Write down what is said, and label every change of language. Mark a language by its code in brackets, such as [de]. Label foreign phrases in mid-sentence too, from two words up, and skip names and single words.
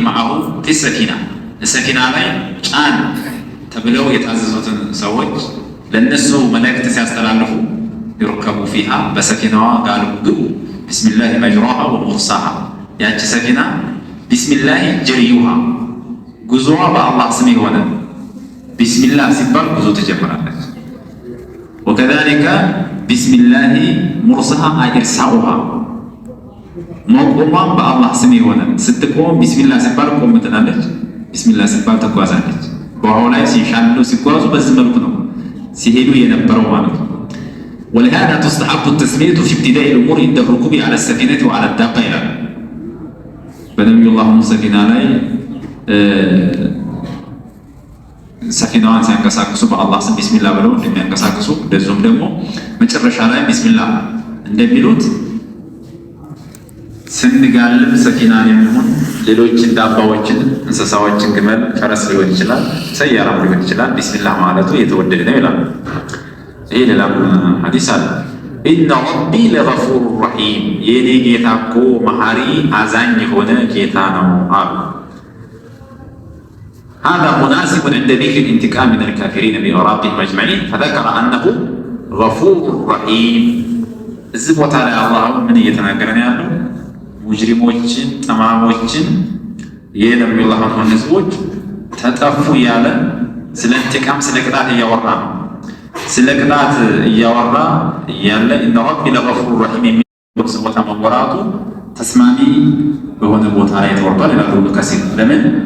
[ar] معه في سفينة [am] ሰፊና ላይ ጫን ተብለው የታዘዙትን ሰዎች ለእነሱ መልእክት ሲያስተላልፉ [ar] اركبوا فيها [am] በሰፊናዋ ጋልቡ ግቡ [ar] بسم الله مجراها ومرساها [am] ያቺ ሰፊና [ar] بسم الله جريها [am] ጉዞዋ በአላህ ስም የሆነ ቢስሚላህ ሲባል ጉዞ ትጀምራለች። [ar] وكذلك بسم الله مرساها إرساؤها [am] መቆሟም በአላህ ስም የሆነ ስትቆም ቢስሚላህ ሲባል ቆም ትላለች፣ ቢስሚላህ ሲባል ትጓዛለች። በውሃው ላይ ሲሻሉ ሲጓዙ በዚህ መልኩ ነው ሲሄዱ የነበረው ማለት ነው። [ar] ولهذا تستحب التسمية في ابتداء الأمور عند الركوب على السفينة وعلى الدابة [am] ይላል። በነቢዩላህ ኑህ ሰፊና ላይ ሰፊናዋን ሲያንቀሳቅሱ በአላህ ስም ቢስሚላህ ብለው እንደሚያንቀሳቅሱ እንደዚሁም ደግሞ መጨረሻ ላይ ቢስሚላህ እንደሚሉት ስንጋልብ ሰፊናን የሚሆን ሌሎችን ዳባዎችን፣ እንስሳዎችን፣ ግመል፣ ፈረስ ሊሆን ይችላል፣ ሰያራም ሊሆን ይችላል። ቢስሚላህ ማለቱ የተወደደ ነው ይላል። ይሄ ሌላም ሐዲስ አለ። [ar] إن ربي لغفور رحيم [am] የኔ ጌታ እኮ መሐሪ አዛኝ የሆነ ጌታ ነው አሉ። [ar] هذا مناسب عند ذكر الانتقام من الكافرين بأوراقهم أجمعين فذكر أنه غفور رحيم [am] እዚህ ቦታ ላይ አላህ ምን እየተናገረ ነው ያለው? ሙጅሪሞችን ጠማሞችን የነቢዩላህ ኑህ ህዝቦች ተጠፉ እያለ ስለ ኢንቲቃም ስለ ቅጣት እያወራ ነው። ስለ ቅጣት እያወራ እያለ [ar] إن ربي لغفور رحيم [am] የሚል ቦታ መወራቱ ተስማሚ በሆነ ቦታ ላይ ተወርቷል ይላሉ ኢብኑ ከሲር። ለምን